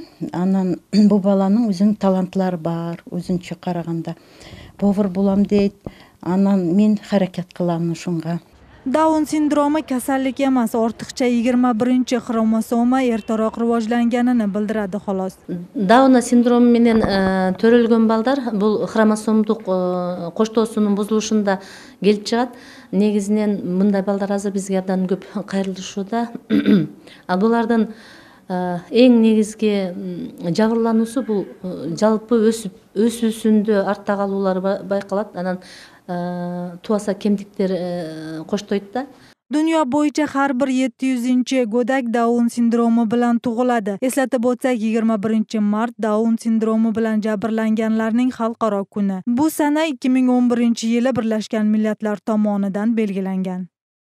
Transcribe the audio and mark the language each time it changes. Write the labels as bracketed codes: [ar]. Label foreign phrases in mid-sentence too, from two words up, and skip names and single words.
[uz] Анан bu balaning o'zining talantlari bor, o'zincha qaraganda. Повар bo'lam deydi. Анан men harakat qilaman shunga. Down sindromi kasallik emas, ortiqcha 21-xromosoma ertaroq rivojlanganini bildiradi xolos. [ky] Down sindromi менен төрөлгөн балдар бул хромосомдук коштоосунун бузулушунда келип чыгат. Негизинен мындай балдар азыр бизге абдан көп кайрылышууда. Ал булардан эң негизги жабырлануусу бул жалпы өсүүсүндө артта калуулар байкалат. Анан туаса кемдиктер коштойт да. [uz] Dunyo bo'yicha har bir 700-go'dak Down sindromi bilan tug'iladi. Eslatib o'tsak, 21-mart Down sindromi bilan jabrlanganlarning xalqaro kuni. Bu sana 2011-yili Birlashgan Millatlar tomonidan belgilangan.